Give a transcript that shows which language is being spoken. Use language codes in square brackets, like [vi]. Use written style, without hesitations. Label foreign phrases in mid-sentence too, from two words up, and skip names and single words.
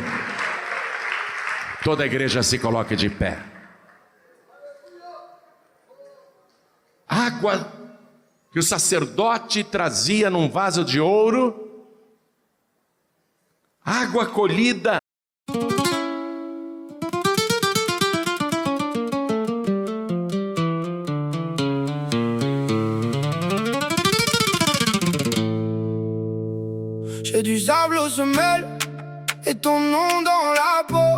[pt] Toda a igreja se coloque de pé. Água que o sacerdote trazia num vaso de ouro, água colhida. [fr] J'ai du sable aux semelles et ton nom dans la peau.